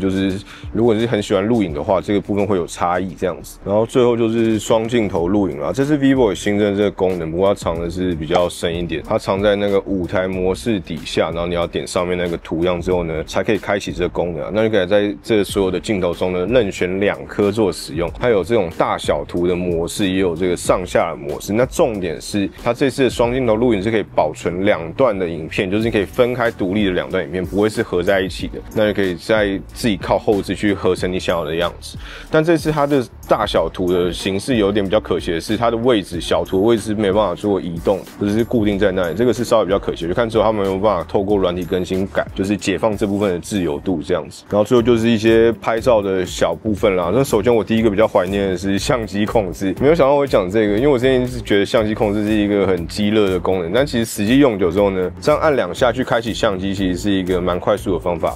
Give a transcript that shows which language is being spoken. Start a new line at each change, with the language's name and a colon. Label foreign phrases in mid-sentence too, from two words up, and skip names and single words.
Chinese: 就是如果你是很喜歡錄影的話，這個部分會有差異這樣子。然後最後就是雙鏡頭錄影啦，這是 Vivo 新增的這個功能，不過它藏的是比較深一點，它藏在那個舞台模式底下，然後你要點上面那個圖樣之後呢，才可以開啟這個功能啊。那你可以在這所有的鏡頭中呢，任選2顆做使用，它有這種大小圖的模式，也有這個上下的模式。那重點是它這次的雙鏡頭錄影是可以保存2段的影片，就是你可以分開獨立的2段影片，不會是合在一起的。那你可以再自己靠後置去合成你想要的樣子。但這次它的大小圖的形式有點比較可惜的是，它的位置小圖的位置是沒办法做移動，就是固定在那裡，這個是稍微比較可惜的。就看之後他們有沒有辦法透過軟體更新改，就是解放這部分的自由度這樣子。然後最後就是一些拍照的小部分啦。那首先我第一個比較懷念的是相機控制，沒有想到我會講這個，因為我之前是覺得相機控制是一個很雞肋的功能，但其實實際用久之後呢，這樣按2下去開啟相機，其實是一個蠻快速的方法。